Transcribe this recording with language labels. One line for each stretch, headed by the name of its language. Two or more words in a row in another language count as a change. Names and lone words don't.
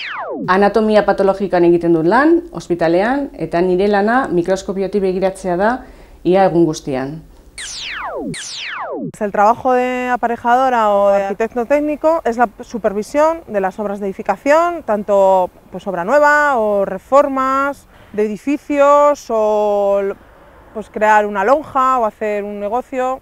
Basque: Anatomia patologikan egiten dut lan, ospitalean, eta nire lana mikroskopiotik begiratzea da ia egun guztian.
Spanish: El trabajo de aparejadora o de arquitecto técnico es la supervisión de las obras de edificación, tanto pues, obra nueva o reformas de edificios o pues, crear una lonja o hacer un negocio.